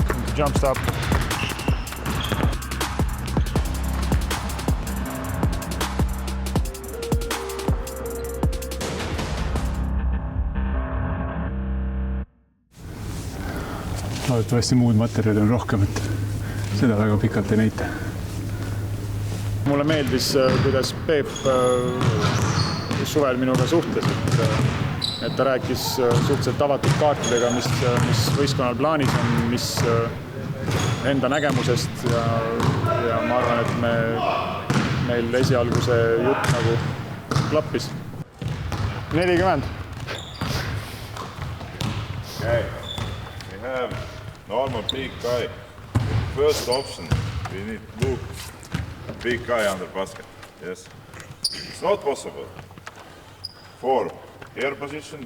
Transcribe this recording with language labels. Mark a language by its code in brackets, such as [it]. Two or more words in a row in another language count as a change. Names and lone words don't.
[en] Jump stop. [et] Loodetavasti muud materjali on rohkem, et seda väga pikalt ei näita. Mulle meeldis, kuidas Peep suvel minuga suhtles, et ta rääkis suhteliselt avatud kaartidega, mis võistkonnal plaanis on, mis enda nägemusest ja ma arvan, et meil esialgu see jutt nagu klappis. [en] 40. Okay. We have normal big guy. First option, we need look big guy under basket. Yes. It's not possible. 4 here position.